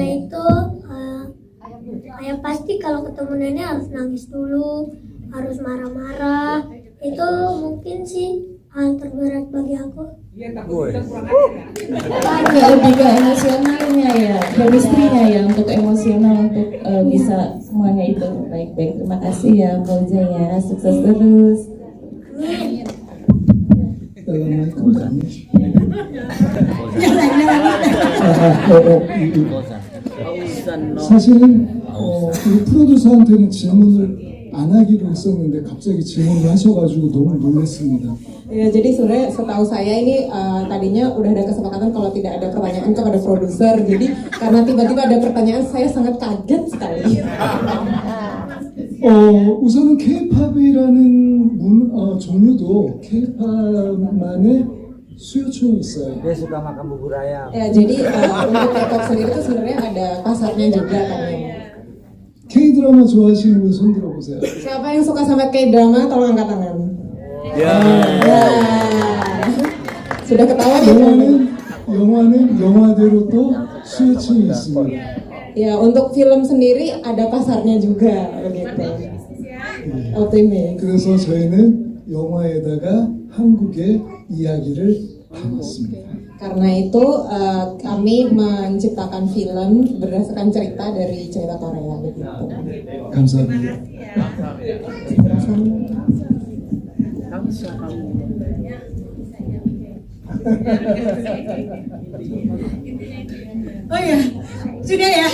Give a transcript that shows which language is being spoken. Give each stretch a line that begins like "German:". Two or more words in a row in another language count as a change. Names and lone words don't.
Indonesian: Itu kayak pasti kalau ketemu nenek harus nangis dulu, harus marah-marah. Itu mungkin sih hal terberat bagi aku. Nggak lebih ke emosionalnya ya, chemistry-nya ya, untuk emosional untuk bisa semuanya itu. Baik, terima kasih ya Fauza ya, sukses terus.
Korean: 사실은 우리 프로듀서한테는 질문을 안 하기로 했었는데 갑자기 질문을 하셔가지고 너무 놀랐습니다.
Indonesian: Ya, jadi sebenarnya setahu saya ini tadinya udah ada kesepakatan kalau tidak ada pertanyaan kepada produser. Jadi karena tiba-tiba ada pertanyaan, saya sangat kaget sekali.
Korean: 우선은 K-팝이라는 종류도 K-팝만의 수요층이 있어요.
Indonesian: Dia suka makan bubur ayam. Ya, jadi untuk K-pop sendiri itu sebenarnya ada pasarnya juga kan ya.
Korean: K-드라마 좋아하시는 분 손 들어보세요.
Indonesian: Siapa yang suka sama K-drama, tolong angkat tangan. Ya. Ya. Sudah ketawa ya?
Korean: 영화는 영화대로 또 수요층이 있습니다.
Indonesian: Ya, untuk film sendiri ada pasarnya juga begitu. Optimis.
Korean: 그래서 저희는 영화에다가 한국의 이야기를 담았습니다.
Indonesian: Karena itu kami menciptakan film berdasarkan cerita dari cerita Korea begitu.
Korean: 감사합니다.
Indonesian: Oh ya, sudah ya.